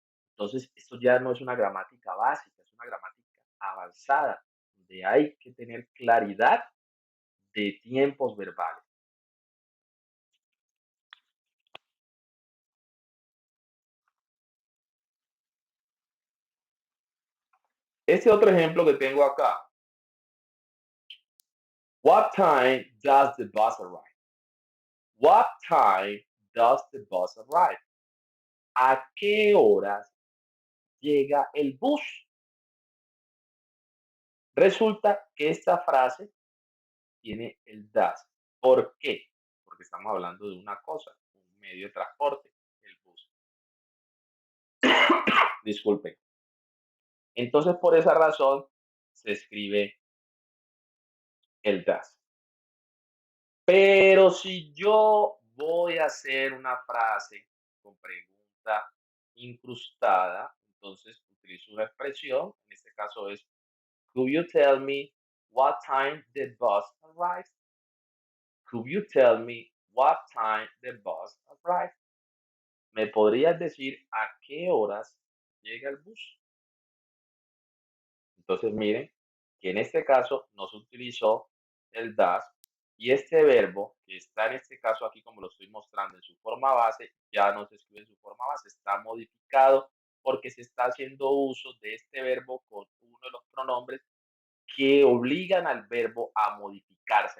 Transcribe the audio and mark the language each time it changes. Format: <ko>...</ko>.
<es>Entonces, esto ya no es una gramática básica, es una gramática avanzada, donde hay que tener claridad de tiempos verbales. Este otro ejemplo que tengo acá.</es> <en>What time does the bus arrive? What time does the bus arrive?</en> <es>¿A qué horas llega el bus? Resulta que esta frase tiene el das. ¿Por qué? Porque estamos hablando de una cosa, un medio de transporte, el bus. Disculpen. Entonces, por esa razón, se escribe el das. Pero si yo voy a hacer una frase con pregunta incrustada, entonces utilizo una expresión, en este caso es,</es> <en>could you tell me what time the bus arrives? Could you tell me what time the bus arrives?</en> <es>¿Me podrías decir a qué horas llega el bus? Entonces miren que en este caso no se utilizó el das y este verbo que está en este caso aquí como lo estoy mostrando en su forma base, ya no se escribe en su forma base, está modificado porque se está haciendo uso de este verbo con uno de los pronombres que obligan al verbo a modificarse.</es>